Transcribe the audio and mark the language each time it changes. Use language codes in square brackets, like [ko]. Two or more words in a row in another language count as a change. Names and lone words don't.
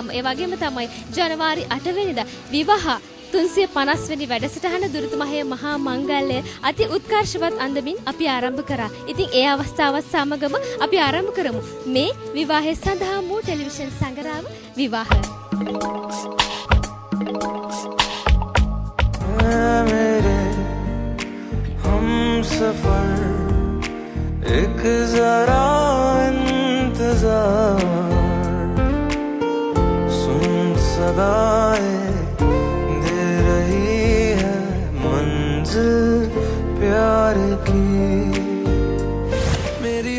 [si] ඒ වගේම තමයි ජනවාරි 8 වෙනිදා විවාහ 350 වෙනි වැඩසටහන දුරුතු මහේ මහා මංගල්‍යය අති උත්කර්ෂවත් අන්දමින් අපි ආරම්භ කරා. ඉතින් ඒ අවස්ථාවත් සමගම අපි ආරම්භ කරමු මේ විවාහය සඳහා වූ ටෙලිවිෂන් සංගරාව විවාහ. [hi] मेरे हमसफर एक जरा इंतजार सुन सदाएं दे रही है मंजिल प्यार की मेरी